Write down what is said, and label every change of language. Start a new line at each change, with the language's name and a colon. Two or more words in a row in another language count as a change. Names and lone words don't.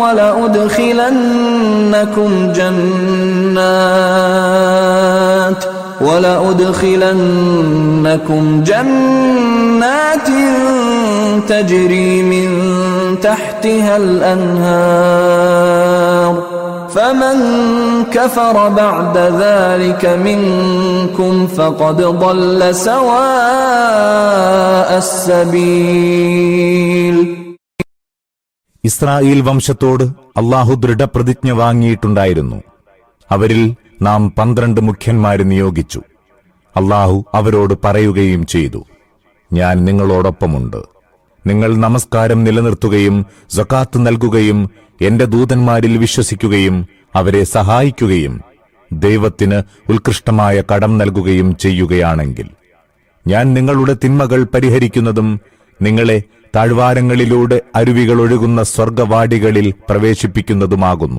Arabic: ولأدخلنكم جنات تجري من تحتها الأنهار فمن كفر بعد ذلك منكم فقد ضل سواء السبيل.
Malayalam: ഇസ്രായേൽ വംശത്തോട് അല്ലാഹു ദൃഢപ്രതിജ്ഞ വാങ്ങിയിട്ടുണ്ടായിരുന്നു. അവരിൽ നാം 12 മുഖ്യന്മാരെ നിയോഗിച്ചു. അല്ലാഹു അവരോട് പറയുകയും ചെയ്തു, ഞാൻ നിങ്ങളോടൊപ്പമുണ്ട്. നിങ്ങൾ നമസ്കാരം നിലനിർത്തുകയും സകാത്ത് നൽകുകയും എന്റെ ദൂതന്മാരിൽ വിശ്വസിക്കുകയും അവരെ സഹായിക്കുകയും ദൈവത്തിന് ഉത്കൃഷ്ടമായ കടം നൽകുകയും ചെയ്യുകയാണെങ്കിൽ ഞാൻ നിങ്ങളുടെ തിന്മകൾ പരിഹരിക്കുന്നതും നിങ്ങളെ താഴ്വാരങ്ങളിലൂടെ അരുവികൾ ഒഴുകുന്ന സ്വർഗവാടികളിൽ പ്രവേശിപ്പിക്കുന്നതുമാകുന്നു.